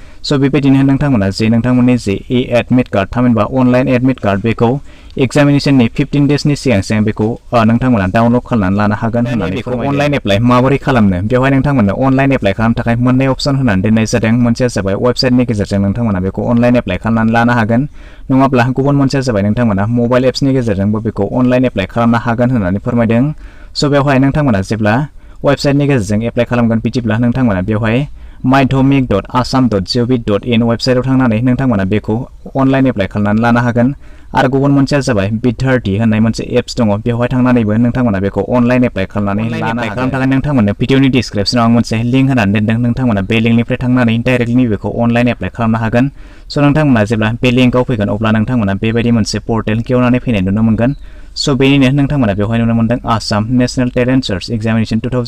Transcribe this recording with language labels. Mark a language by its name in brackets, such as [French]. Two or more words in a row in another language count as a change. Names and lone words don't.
[Bodo] स' बेबायदिनो नोंथांमोना जे नोंथांमोननि जे [English] admit card [Bodo] थामहिनबा [English] online admit card [Bodo] बेखौ एग्जामिनेशननि 15 डेजनि सिगां बेखौ नोंथांमोना डाउनलड खालामनानै लानो हागोन होननानै बेखौ [English] online apply [Bodo] माबोरै खालामनो बेवहाय नोंथांमोननो [English] online apply [Bodo] खालामनो थाखाय मोननै अपसन होनानै दोननाय जादों मोनसेया जाबाय वेबसाइटनि गेजेरजों नोंथांमोना बेखौ [English] online apply [Bodo] खालामनानै लानो हागोन नङाब्ला गुबुन मोनसेया जाबाय नोंथांमोना मबाइल एप्सनि गेजेरजोंबो बेखौ [English] online apply [Bodo] खालामनो हागोन होननानै फोरमायदों स' बेवहाय नोंथांमोना जेब्ला वेबसाइटनि गेजेरजों एप्लाइ खालामगोन बिदिब्ला नोंथांमोना बेवहाय maidhamik.assam.gov.in वेबसाइटआव थांनानै नोंथांमोना बेखौ [English] online apply [Bodo] खालामनानै लानो हागोन आरो गुबुन मोनसेया जाबाय बिधार्थी होननाय मोनसे एप्स दङ बेवहाय थांनानैबो नोंथांमोना बेखौ [English] online apply [Bodo] खालामनानै लानो हागोन खालामनो थाखाय नोंथांमोननो भिडिअनि डिसक्रिपसनाव आं मोनसे लिंक होनानै दोनदों नोंथांमोना बे लिंकनिफ्राय थांनानै डाइरेक्टलि बेखौ [English] online apply [Bodo] खालामनो हागोन स' नोंथांमोना जेब्ला बे लिंकआव फैगोन अब्ला नोंथांमोना बेबायदि मोनसे पर्टेल खेवनानै फैनाय नुनो मोनगोन स' बेनिनो नोंथांमोना बेवहाय नुनो मोनदों आसाम नेशनेल टेलेन्ट सार्च एग्जामिनेशन